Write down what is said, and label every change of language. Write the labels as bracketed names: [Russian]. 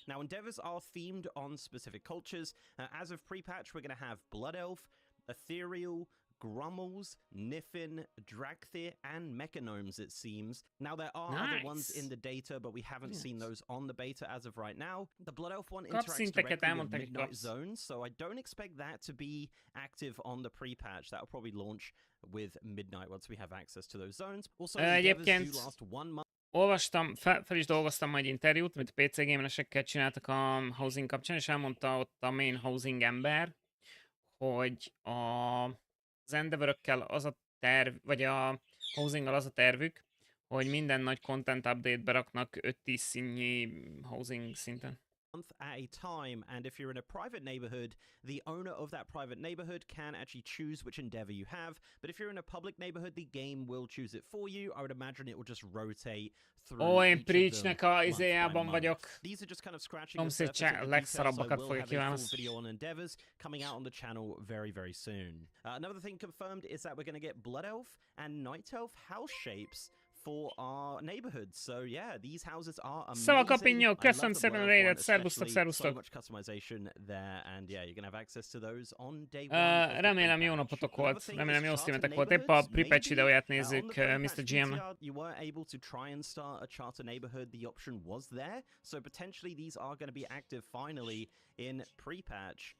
[English] Now, Endeavors are themed on specific cultures. As of pre-patch, we're going to have Blood Elf, Ethereal, Grummels, Niffin, Dragthir, and Mechanomes, it seems. Now, there are other ones in the data, but we haven't seen those on the beta as of right now. The Blood Elf one interacts directly with Midnight Zones, so I don't expect that to be active on the pre-patch. That will probably launch with Midnight once we have access to those zones. Also, Endeavors do last 1 month. [Hungarian] Olvastam, fel is dolgoztam majd interjút, amit a PC gameresekkel csináltak a housing kapcsán, és elmondta ott a main housing ember, hogy az Endeavorökkel az a terv, vagy a housinggal az a tervük, hogy minden nagy content update-be raknak 5-10 színnyi housing szinten. [English] Month at a time, and if you're in a private neighborhood, the owner of that private neighborhood can actually choose which endeavor you have, but if you're in a public neighborhood, the game will choose it for you. I would imagine it will just rotate through [Hungarian] én Preachnek a izéjában vagyok. [English] These are just kind of scratching the surface of the details. I will have a full video on endeavors coming out on the channel very, very soon. Another thing confirmed is that we're going to get Blood Elf and Night Elf house shapes for our neighborhoods. So yeah, these houses are amazing. [Hungarian] Szóval Kapinyó, köszönöm szépen a raidet, szervusztok, [English] So [Hungarian] szervusztok. [English] much customization there, and yeah, you're gonna have access to those on day one. [Hungarian] Remélem jó napotok volt, remélem jó streametek volt. Épp a pre-patch videóját nézzük Mr. GM. [English] You were able to try and start a charter neighborhood. The option was there, so potentially these are going to be active finally in pre-patch.